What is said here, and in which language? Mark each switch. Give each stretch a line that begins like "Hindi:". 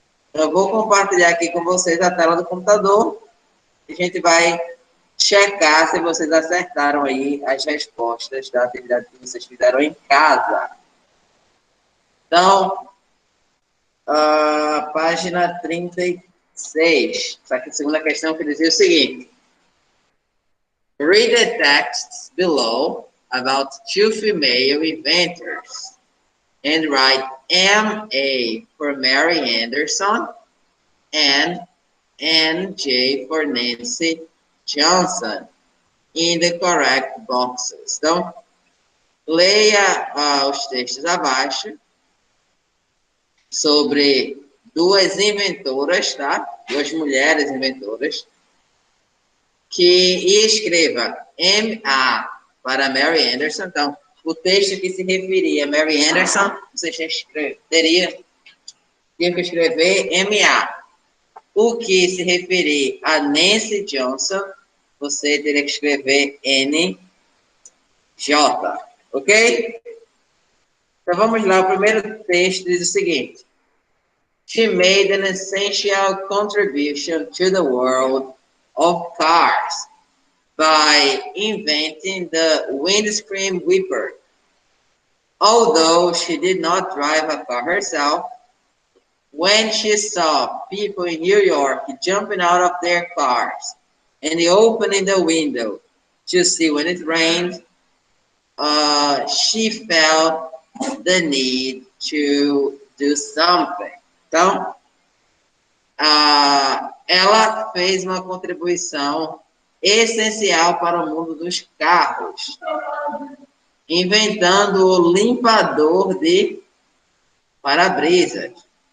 Portuguese: Então, eu vou compartilhar aqui com vocês a tela do computador e a gente vai checar se vocês acertaram aí as respostas da atividade que vocês fizeram em casa. Então, página 36. Essa aqui é a segunda questão que dizia o seguinte.
English: Read the texts below about two female inventors and write M.A. for Mary Anderson and N.J. for Nancy Johnson in the correct boxes.
Portuguese: Então, leia os textos abaixo sobre duas inventoras, tá? Duas mulheres inventoras, e escreva M.A. para Mary Anderson. Então, o texto que se referia a Mary Anderson, você tinha que escrever M.A. O que se referir a Nancy Johnson, você teria que escrever N.J. Ok? Então, vamos lá. O primeiro texto diz o seguinte.
English: She made an essential contribution to the world of cars by inventing the windscreen wiper. Although she did not drive a car herself, when she saw people in New York jumping out of their cars and opening the window to see when it rained, she felt the need to do something.
Portuguese: Então, ela fez uma contribuição essencial para o mundo dos carros, inventando o limpador de para-brisas.